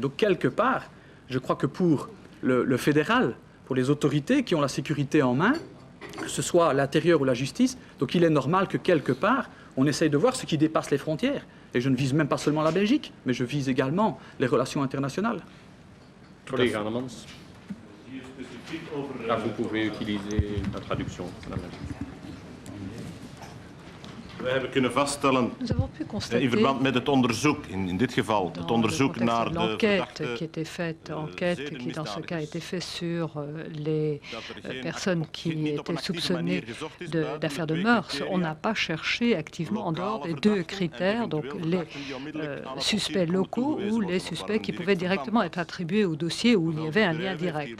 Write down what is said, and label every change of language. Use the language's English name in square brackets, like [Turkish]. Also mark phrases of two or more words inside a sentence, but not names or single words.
[French] Donc quelque part, je crois que pour le fédéral, pour les autorités qui ont la sécurité en main, que ce soit l'intérieur ou la justice, donc il est normal que quelque part, on essaye de voir ce qui dépasse les frontières. Et je ne vise même pas seulement la Belgique, mais je vise également les relations internationales. [Dutch] Collega Annemans. [French] Ah, vous pouvez utiliser la traduction, madame la juge. [Dutch] We hebben kunnen vaststellen [French] Nous avons pu constater [Dutch] in verband met het onderzoek, in dit geval, het onderzoek naar de [French] l'enquête qui [Dutch] verdachte [French] était faite, enquête qui dans ce cas a été faite sur les personnes qui étaient soupçonnées d'affaires de mœurs. On n'a pas cherché activement en dehors des deux critères, donc les suspects locaux ou les suspects qui pouvaient directement être attribués au dossier où il y avait un lien direct.